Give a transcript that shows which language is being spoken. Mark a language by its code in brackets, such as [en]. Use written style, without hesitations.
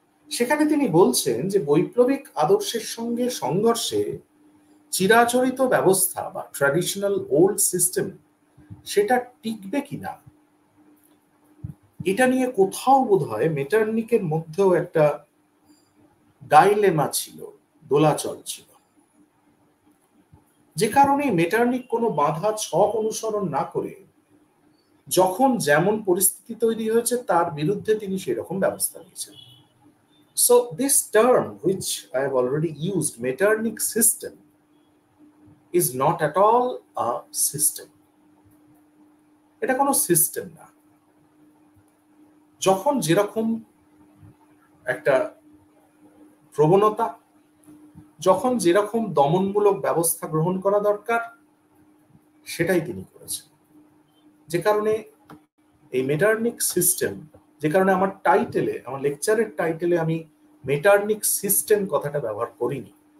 [bn] সেখানে তিনি বলছেন যে বৈপ্লবিক আদর্শের সঙ্গে সংঘর্ষে চিরাচরিত ব্যবস্থা বা ট্র্যাডিশনাল ওল্ড সিস্টেম সেটা টিকবে কিনা, এটা নিয়ে কোথাও বোধহয় মেটারনিকের মধ্যেও একটা ডাইলেমা ছিল, দোলাচল ছিল। যে কারণে মেটারনিক কোনো বাঁধা ছক অনুসরণ না করে যখন যেমন পরিস্থিতি তৈরি হয়েছে তার বিরুদ্ধে তিনি সেরকম ব্যবস্থা নিয়েছেন। [en] So this term which I have already used, Metternich system, is not at all a system. [bn] এটা কোনো সিস্টেম না। যখন যেরকম একটা প্রবণতা, যখন যেরকম দমনমূলক ব্যবস্থা গ্রহণ করা দরকার সেটাই তিনি করেছেন। যে কারণে এই মেটারনিক সিস্টেম, যে কারণে আমার টাইটেলে, আমার লেকচারের টাইটেলে আমি মেটারনিক সিস্টেম কথাটা ব্যবহার করিনি।